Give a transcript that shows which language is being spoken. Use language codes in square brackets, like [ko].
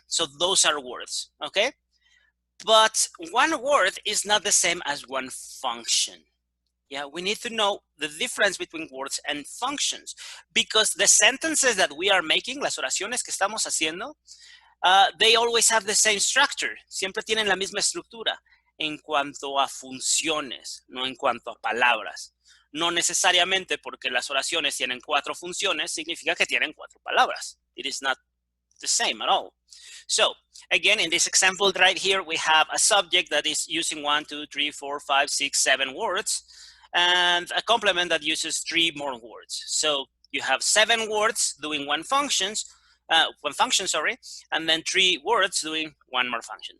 [en] So those are words, okay? But one word is not the same as one function. Yeah, we need to know the difference between words and functions, because the sentences that we are making, [es] las oraciones que estamos haciendo, [en] they always have the same structure. [es] Siempre tienen la misma estructura en cuanto a funciones, no en cuanto a palabras. No necesariamente porque las oraciones tienen 4 funciones significa que tienen 4 palabras. [en] It is not the same at all. So again, in this example right here, we have a subject that is using 1, 2, 3, 4, 5, 6, 7 words, and a complement that uses 3 more words. So you have 7 words doing one function, and then 3 words doing one more function.